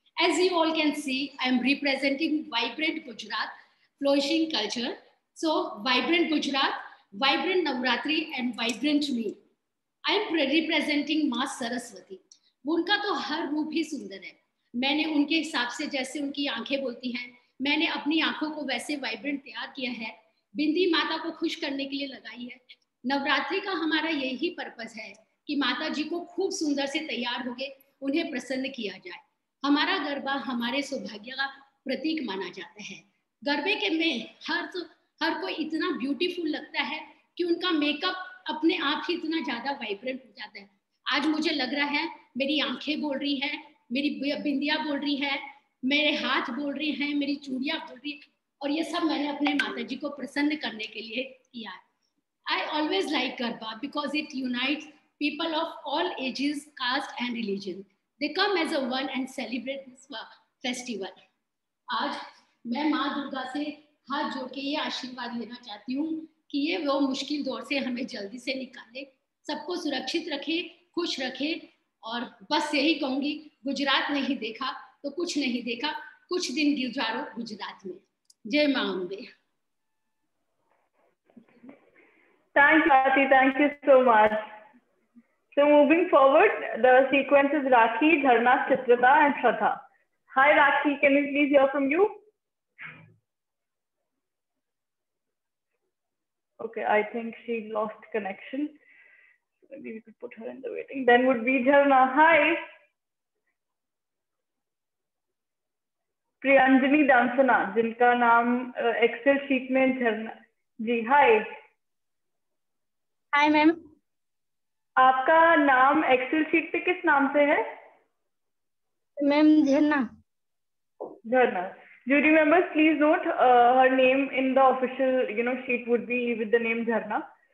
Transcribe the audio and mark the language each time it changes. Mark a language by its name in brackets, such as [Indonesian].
[English] As you all can see, I am representing Vibrant Gujarat, flourishing culture. So, Vibrant Gujarat, Vibrant Navratri and Vibrant me. I am representing माँ सरस्वती. [Hindi] उनका तो हर रूप ही सुंदर है. मैंने उनके हिसाब से जैसे उनकी आंखें बोलती हैं, मैंने अपनी आंखों को वैसे वाइब्रेंट तैयार किया है. बिंदी माता को खुश करने के लिए लगाई है. नवरात्रि का हमारा यही पर्पस है कि माता जी को खूब सुंदर से तैयार होके उन्हें प्रसन्न किया जाए. हमारा गरबा हमारे सौभाग्य का प्रतीक माना जाता है. गरबे के में हर कोई इतना ब्यूटीफुल लगता है कि उनका मेकअप अपने आप ही इतना ज्यादा वाइब्रेंट हो जाता है. आज मुझे लग रहा है मेरी आंखें बोल रही हैं, मेरी बिंदिया बोल रही है, मेरे हाथ बोल रही हैं, मेरी चूड़ियां बोल रही है, और ये सब मैंने अपने माता जी को प्रसन्न करने के लिए किया है. [English] I always like Garba because it unites people of all ages, caste and religion. They come as a one and celebrate this festival. [Hindi] आज मैं माँ दुर्गा से हाथ जोड़ के ये आशीर्वाद लेना चाहती हूँ कि ये वो मुश्किल दौर से हमें जल्दी से निकाले, सबको सुरक्षित रखे, खुश रखे, और बस यही कहूँगी, गुजरात नहीं देखा तो कुछ नहीं देखा, कुछ दिन गुजारो गुजरात में. जय माँ Ambe. [English] Thanks, Prachi. Thank you so much. So moving forward, the sequence is Rakhi, Dharna, Chitrata and Shraddha. Hi Rakhi, can we please hear from you? Okay, I think she lost connection. Maybe we could put her in the waiting. Then would be Dharna. Hi. [Hindi] Priyanjani Dansana, जिनका नाम Excel sheet में झरना जी. [English] Hi. Hi ma'am. [Hindi] आपका नाम Excel sheet पे किस नाम से है? मैम झरना. झरना. [English] Jury members, please note her name in the official, sheet would be with the name Jharna.